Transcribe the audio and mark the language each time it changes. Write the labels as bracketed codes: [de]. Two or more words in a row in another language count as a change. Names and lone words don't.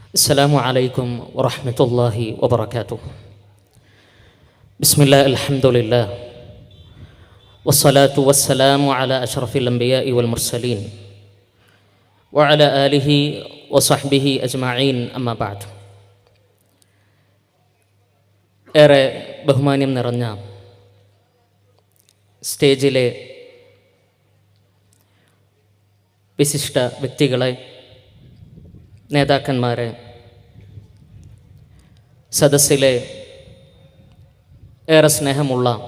[ar] السلام عليكم ورحمة الله وبركاته. بسم الله الحمد لله والصلاة والسلام على أشرف الأنبياء والمرسلين وعلى آله وصحبه أجمعين أما بعد. [ml] ഏറെ ബഹുമാന്യം നിറഞ്ഞ സ്റ്റേജിലെ വിശിഷ്ട വ്യക്തികളെ, നേതാക്കന്മാരെ, സദസ്സിലെ ഏറെ സ്നേഹമുള്ള